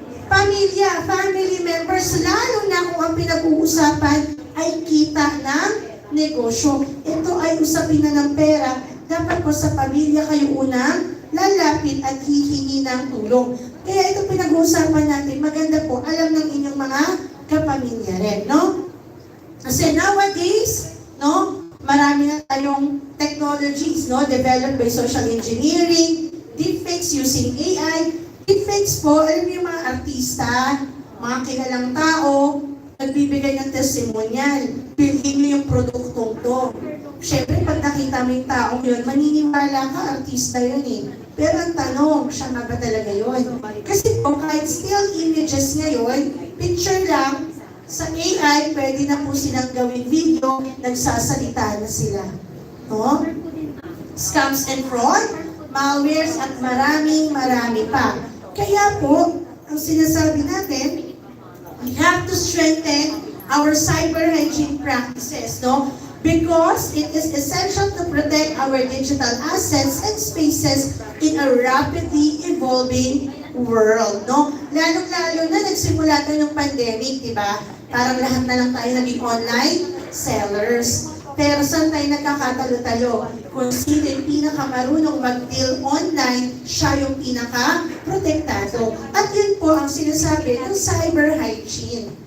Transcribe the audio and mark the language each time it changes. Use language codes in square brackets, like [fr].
[tl] Pamilya, family members, lalo na kung ang pinag-uusapan ay kita ng negosyo. Ito ay usapin na ng pera. Dapat po sa pamilya kayo unang lalapit at hihingi ng tulong. Kaya ito pinag-uusapan natin, maganda po, alam ng inyong mga kapamilya rin, no? Kasi [en] nowadays, no, [tl] marami na tayong [en] technologies, no, developed by social engineering, deepfakes using AI. [tl] Deepfakes po, alam niyo yung mga artista, mga kilalang tao, nagbibigay ng testimonial, bilhin niyo yung produktong to. Siyempre, pag nakita mo yung taong yun, maniniwala ka, artista yun eh. Pero ang tanong, siya nga ba talaga yun? Kasi po, kahit still images ngayon, picture lang, sa AI, pwede na po silang gawin video, nagsasalita na sila. No? [en] Scams and fraud, malwares, [tl] at marami pa. Kaya po, ang sinasabi natin, [en] we have to strengthen our cyber hygiene practices, no? Because it is essential to protect our digital assets and spaces in a rapidly evolving world, no? [tl] Lalong-lalo na nagsimula tayo ng pandemic, di ba? Parang lahat na lang tayo naging online sellers. Pero saan tayo nagkakatalo-talo? Kung sino yung pinakamarunong mag-deal online, siya yung pinaka-protektado. At yun po ang sinasabi ng cyber hygiene.